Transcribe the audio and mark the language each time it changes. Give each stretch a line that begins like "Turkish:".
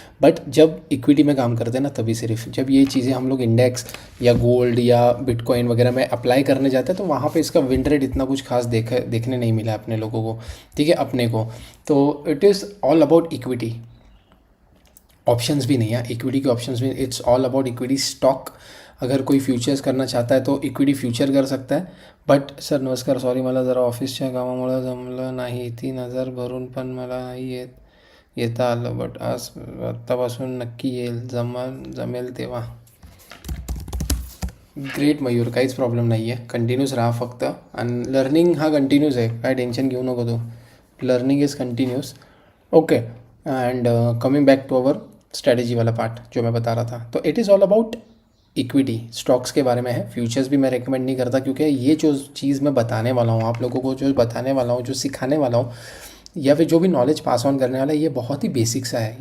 Hindi: But जब equity में काम करते हैं ना, तभी सिर्फ जब ये चीज़ें हम लोग इंडेक्स या गोल्ड या बिटकॉइन वगैरह में अप्लाई करने जाते हैं, तो वहाँ पे इसका विन रेट इतना कुछ खास देखने नहीं मिला अपने लोगों को। ठीक है, अपने को। तो
English: It is all about equity.
Hindi: Options भी नहीं है, इक्विटी के ऑप्शंस भी।
English: It's all about equity stock.
Hindi: अगर कोई फ्युचर्स करना चाहता है तो इक्विटी फ्युचर कर सकता है.
Marathi: बट सर नमस्कार, सॉरी मला जरा ऑफिसच्या कामामुळे जमलं नाही. ती नजर भरून पण मला नाही येता आलं. बट आज आत्तापासून नक्की येईल. जमेल तेव्हा. ग्रेट मयूर, काहीच प्रॉब्लेम नाही आहे. कंटिन्यूस राहा फक्त. आणि लर्निंग हा कंटिन्यूस आहे, काय टेन्शन घेऊ नको तू.
English: Learning is continuous. Okay. And coming back to our strategy वाला part
Hindi: जो मैं बता रहा था,
English: तो it is all about equity stocks
Hindi: के बारे में है. फ्यूचर्स भी मैं रेकमेंड नहीं करता, क्योंकि ये जो चीज़ मैं बताने वाला हूँ आप लोगों को, जो बताने वाला हूँ, जो सिखाने वाला हूँ, या फिर जो भी नॉलेज पास ऑन करने वाला है, ये बहुत ही बेसिक सा है.